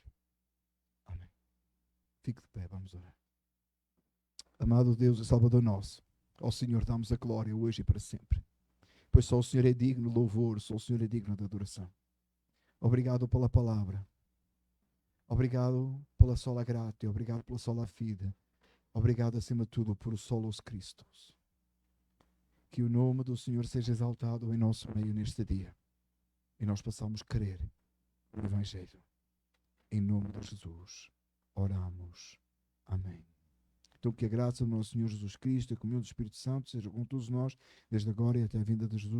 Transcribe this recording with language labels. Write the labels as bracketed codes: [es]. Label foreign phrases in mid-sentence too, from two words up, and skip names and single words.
[pt] Amém. Fique de pé, vamos orar. Amado Deus e Salvador nosso, ao Senhor damos a glória hoje e para sempre. Pois só o Senhor é digno de louvor, só o Senhor é digno de adoração. Obrigado pela palavra. Obrigado pela [la] sola gratia, [pt] obrigado pela [la] sola fide. [pt] Obrigado acima de tudo por o [la] solos Christus. [pt] Que o nome do Senhor seja exaltado em nosso meio neste dia. E nós possamos crer no Evangelho. Em nome de Jesus, oramos. Amém. Então que a graça do nosso Senhor Jesus Cristo e a comunhão do Espírito Santo seja com todos nós, desde agora e até a vinda de Jesus.